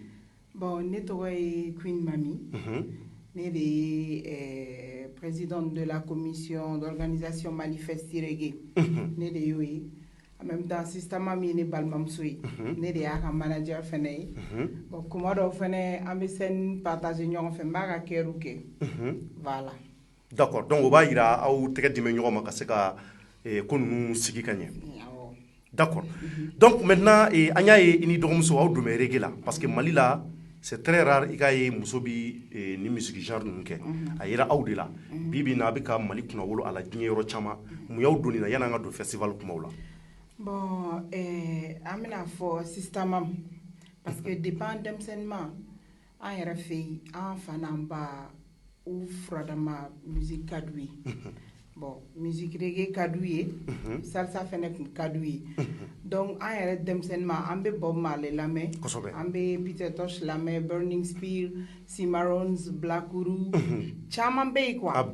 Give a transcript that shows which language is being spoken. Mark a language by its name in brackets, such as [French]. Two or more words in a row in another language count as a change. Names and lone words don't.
[Bambara] Bon ne tɔgɔ ye Queen Mami ne de ye [French] présidente de la commission d'organisation manifeste reggae [Bambara] ne de y'o ye [French] en même temps [Bambara] système mam ye ne balimamuso ye ne de y'a ka manager fɛnɛ ye bon kuma dɔw fɛnɛ an bɛ [French] scène partager [Bambara] ɲɔgɔn fɛ n b'a ka kɛriw kɛ voilà. [French] D'accord donc [Bambara] o b'a jira aw tɛgɛ dimi ɲɔgɔn ma ka se ka ko ninnu sigi ka ɲɛ. [French] D'accord donc maintenant [Bambara] an y'a ye i ni dɔgɔmuso aw donna reggae la [French] parce que [Bambara] Mali la [French] c'est très rare [Bambara] i k'a ye muso bi ni [French] musique genre [Bambara] ninnu kɛ a yera aw de la bi bi in na a bɛ ka Mali kunnawolo a la diɲɛ yɔrɔ caman mun y'aw donni na yanni an ka don festival kumaw la. Bon an bɛna fɔ système mam [French] parce que [Bambara] depuis an denmisɛnninma an yɛrɛ fɛ yen an fa n'an ba u furadama musique ka d'u ye bon [French] musique reggae [Bambara] ka d'u ye salsa fɛnɛ kun ka d'u ye donc an yɛrɛ denmisɛnninma an bɛ Bob Marley lamɛn an bɛ Peter Tosh lamɛn Burning Spear Cimarrones Black Uhuru caman bɛ yen quoi